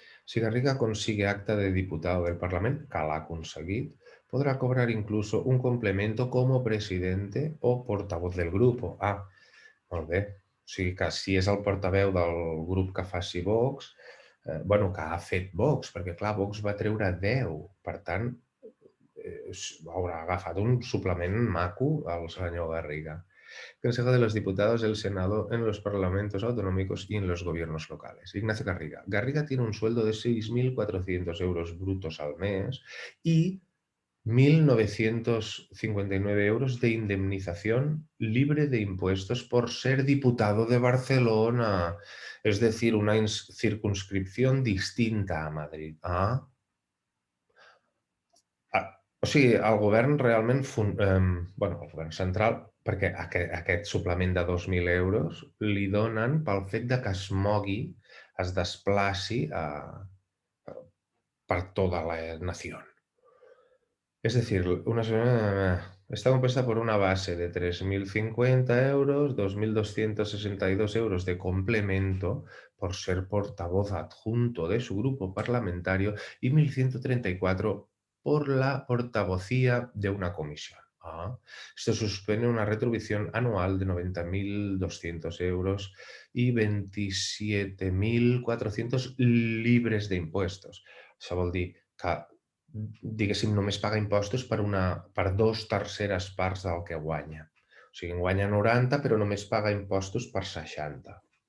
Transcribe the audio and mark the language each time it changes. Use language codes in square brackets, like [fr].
[es] Si Garriga consigue acta de diputado del Parlament, [ca] que l'ha aconseguit, podrà cobrar [es] incluso un complemento como presidente o portavoz del grupo. [ca] Molt bé. O sigui que si és el portaveu del grup que faci Vox, que ha fet Vox, perquè clar, Vox va treure 10, per tant, haurà agafat un suplement maco al senyor Garriga. [es] Consejo de los Diputados del Senado en los parlamentos autonómicos y en los gobiernos locales. Ignacio Garriga. Garriga tiene un sueldo de 6.400 euros brutos al mes y 1.959 euros de indemnización libre de impuestos por ser diputado de Barcelona. Es decir, una circunscripción distinta a Madrid. [ca] O sigui, el govern realment, el govern central, perquè aquest suplement de 2.000 euros li donen pel fet de que es mogui, es desplaci per tota la nació. [es] Es decir, está compuesta por una base de 3.050 euros, 2.262 euros de complemento por ser portavoz adjunto de su grupo parlamentario y 1.134 por la portavocía de una comisión. Esto supone una retribución anual de 90.200 euros y 27.400 libres d'impuestos. [ca] Això vol dir que, diguéssim, només paga impostos per 2/3 parts del que guanya. O sigui, en guanya 90, però només paga impostos per 60.